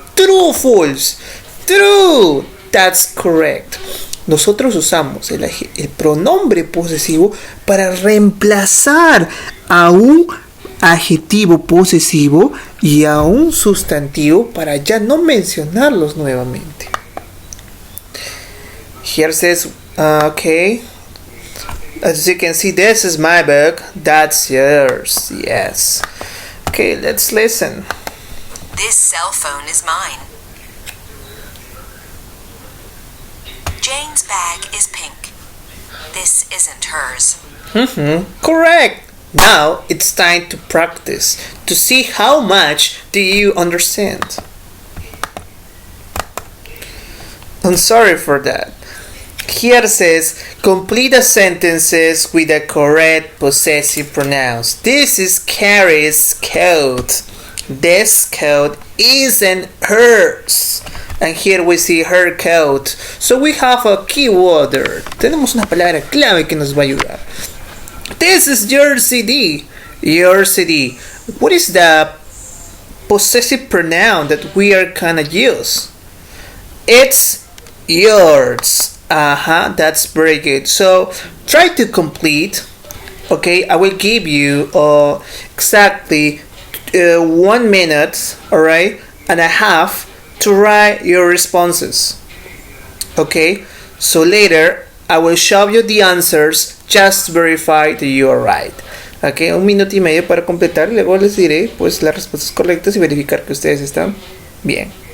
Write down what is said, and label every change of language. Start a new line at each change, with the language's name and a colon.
English: True or false? True. That's correct.
Spanish: Nosotros usamos el pronombre posesivo para reemplazar a un adjetivo posesivo y a un sustantivo para ya no mencionarlos nuevamente.
English: Here says, okay, as you can see, this is my book, that's yours. Yes. Okay, let's listen. This cell phone is mine. Jane's bag is pink. This isn't hers. Correct. Now it's time to practice to see how much do you understand. I'm sorry for that. Here says complete the sentences with the correct possessive pronouns. This is Carrie's coat. This coat isn't hers. And here we see her coat. So we have a keyword there.
Spanish: Tenemos una palabra clave que nos va a ayudar.
English: This is your CD. Your CD. What is the possessive pronoun that we are gonna use? It's yours. That's very good. So try to complete. Okay, I will give you exactly 1 minute, alright, and a half to write your responses. Okay, so later I will show you the answers, just verify that you are right.
Spanish: Okay, 1 minuto y medio para completar, luego les diré pues las respuestas correctas y verificar que ustedes están bien.